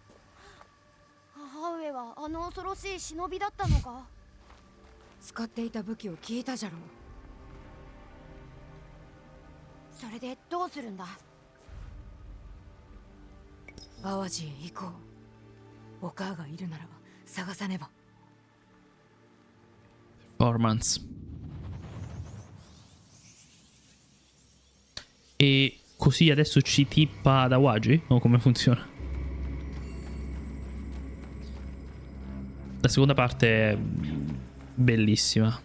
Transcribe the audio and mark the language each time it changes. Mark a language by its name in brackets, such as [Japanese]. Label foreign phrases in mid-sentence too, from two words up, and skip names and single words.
[Japanese] 母上はあの恐ろしい忍びだったのか。使っていた武器を聞いたじゃろう。それでどうするんだ。淡路へ行こう。お母がいるならば探さねば。 [Italian] Performance. E così adesso ci tippa ad Awaji? O come funziona? La seconda parte è bellissima.